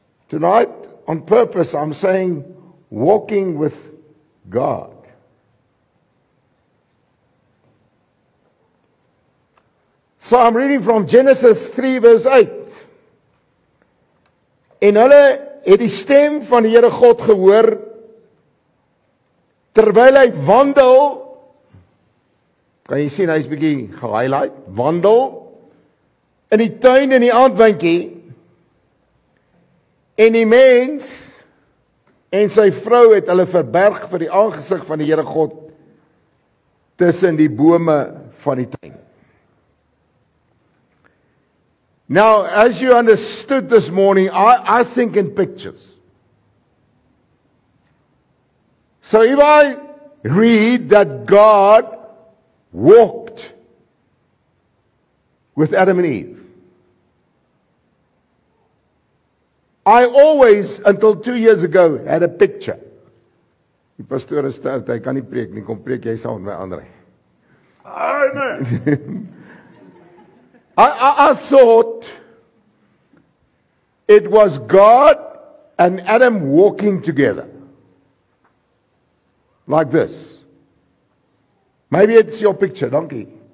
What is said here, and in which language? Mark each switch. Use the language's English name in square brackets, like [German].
[English] Tonight, on purpose, I'm saying walking with God. So I'm reading from Genesis 3 verse 8. [Afrikaans] En hulle het die stem van die Here God gehoor terwyl hy wandel. Kan jy sien hy's bietjie gehighlight, wandel in die tuin in die aandwindjie. En die mens en sy vrou het hulle verberg vir die aangesig van die Here God tussen die bome van die tuin. [English] Now, as you understood this morning, I think in pictures. So if I read that God walked with Adam and Eve, I always, until 2 years ago, had a picture. [Afrikaans] Die pastoor is stout, hy kan nie preek nie, kom preek jy saam met my Andre. Amen. [English] I thought it was God and Adam walking together. Like this. Maybe it's your picture, [Afrikaans] dankie.